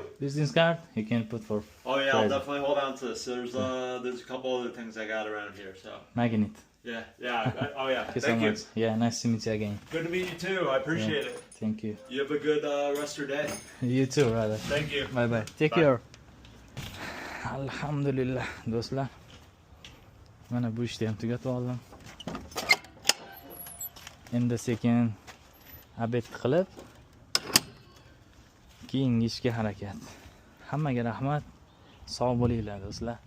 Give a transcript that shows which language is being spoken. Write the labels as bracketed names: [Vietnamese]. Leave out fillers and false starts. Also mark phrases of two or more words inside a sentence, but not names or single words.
[English] Business card you can put for Oh yeah, I'll Crazy. definitely hold on to this. There's a couple other things I got around here. So magnet. yeah. Oh yeah. Thank you so Thank you. much. Yeah, nice to meet you again. Good to meet you too. I appreciate it. Thank you. You have a good rest of your day. You too, brother. Thank you. Bye bye. Take Bye. care. [Uzbek] Alhamdulillah do'stlar. Mana bu ishni ham tugatib oldim. Endi sekin obed qilib keyingi ishga harakat. Hammaga rahmat. Sog' bo'linglar do'stlar.